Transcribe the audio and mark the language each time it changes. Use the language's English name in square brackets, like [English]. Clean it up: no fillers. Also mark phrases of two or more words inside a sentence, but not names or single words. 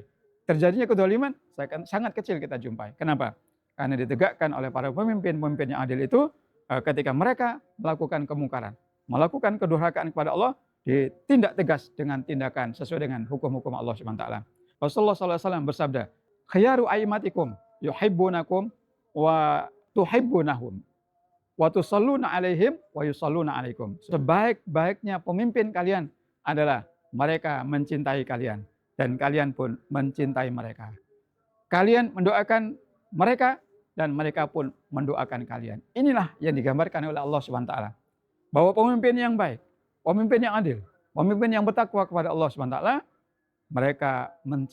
[Indonesian] Terjadinya kedzaliman sangat kecil kita jumpai. Kenapa? Karena ditegakkan oleh para pemimpin-pemimpin yang adil itu, ketika mereka melakukan kemungkaran, melakukan kedurhakaan kepada Allah, ditindak tegas dengan tindakan sesuai dengan hukum-hukum Allah [Arabic] سبحانه وتعالى. [Indonesian] Rasulullah SAW bersabda, [Arabic] "خيار أئمتكم يحبونكم وتحبونهم وتصلون عليهم ويصلون عليكم." [Indonesian] Sebaik-baiknya pemimpin kalian adalah mereka mencintai kalian dan kalian pun mencintai mereka. Kalian mendoakan mereka dan mereka pun mendoakan kalian. Inilah yang digambarkan oleh Allah [Arabic] سبحانه وتعالى. [Indonesian] Bahwa pemimpin yang baik, pemimpin yang adil, pemimpin yang bertakwa kepada Allah [Arabic] سبحانه وتعالى, [Indonesian] mereka mencintai kalian.